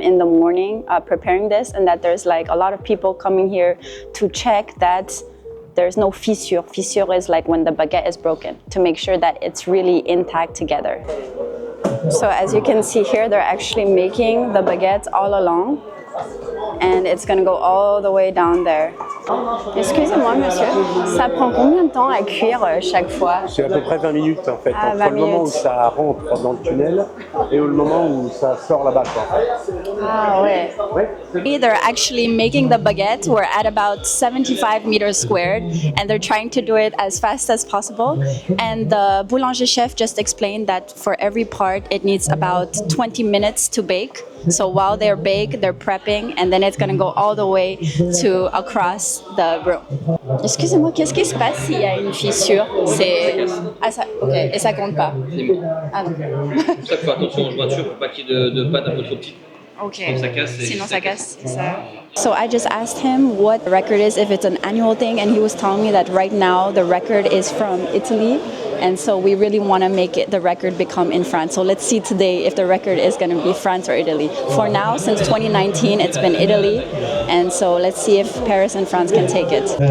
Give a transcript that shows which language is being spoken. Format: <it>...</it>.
<en>in the morning preparing this, and that there's like a lot of people coming here to check that there's no fissure. Fissure is like when the baguette is broken, to make sure that it's really intact together. So as you can see here, they're actually making the baguettes all along, and it's gonna go all the way down there.</en> <fr>Excusez-moi, monsieur, ça prend combien de temps à cuire chaque fois? C'est à peu près 20 minutes en fait, entre 20 le moment où minutes. ça rentre dans le tunnel et le moment où ça sort là-bas. Ah ouais. Ouais.</fr> <en>they're actually making the baguette. We're at about 75 meters squared, and they're trying to do it as fast as possible. And the boulanger chef just explained that for every part, it needs about 20 minutes to bake. So while they're baked, they're prepping, and then it's gonna go all the way to across the room.</en> <fr>Excusez-moi, qu'est-ce qui se passe s'il y a une fissure? C'est... Ah, ça... Ok, et ça compte pas? Ah non. C'est pour ça qu'il faut attention aux jointures pour pas qu'il y ait de panne un peu trop petites.</fr> <en>Okay.</en> <fr>Comme ça casse, Sinon ça casse.</fr> <en>So I just asked him what the record is, if it's an annual thing, and he was telling me that right now the record is from Italy, and so we really want to make the record become in France. So let's see today if the record is going to be France or Italy. For now, since 2019, it's been Italy, and so let's see if Paris and France can take it.</en>